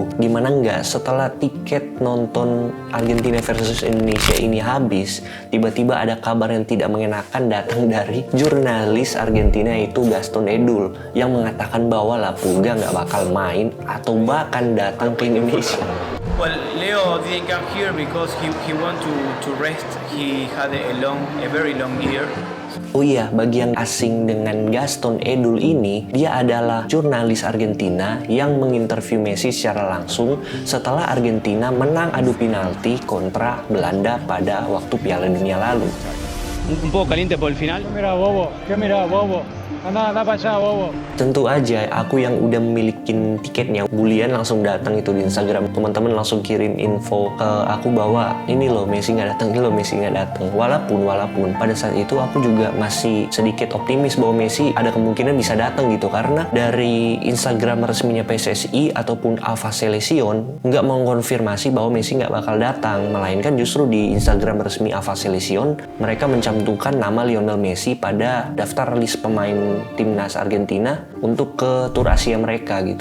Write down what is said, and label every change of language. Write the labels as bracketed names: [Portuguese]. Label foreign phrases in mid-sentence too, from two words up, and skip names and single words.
[Indonesian] Gimana nggak setelah tiket nonton Argentina versus Indonesia ini habis, tiba-tiba ada kabar yang tidak mengenakan datang dari jurnalis Argentina yaitu Gaston Edul yang mengatakan bahwa La Pulga nggak bakal main atau bahkan datang ke Indonesia. [English] Well, Leo didn't come here because he want to rest. He had a very long year. [Indonesian] Oh iya, bagi yang asing dengan Gaston Edul ini, dia adalah jurnalis Argentina yang menginterview Messi secara langsung setelah Argentina menang adu penalti kontra Belanda pada waktu Piala Dunia lalu. [Spanish] Un poco caliente por el final. ¿Qué mira, bobo? Anda para allá, bobo. [Indonesian] Tentu aja aku yang udah memiliki tiketnya, Bulian langsung datang itu di Instagram. Teman-teman langsung kirim info ke aku bahwa ini loh Messi nggak datang, ini loh Messi nggak datang. Walaupun pada saat itu aku juga masih sedikit optimis bahwa Messi ada kemungkinan bisa datang gitu, karena dari Instagram resminya PSSI ataupun Alpha Selection nggak mengkonfirmasi bahwa Messi nggak bakal datang, melainkan justru di Instagram resmi Alpha Selection mereka mencantumkan nama Lionel Messi pada daftar list pemain timnas Argentina untuk ke tur Asia mereka gitu.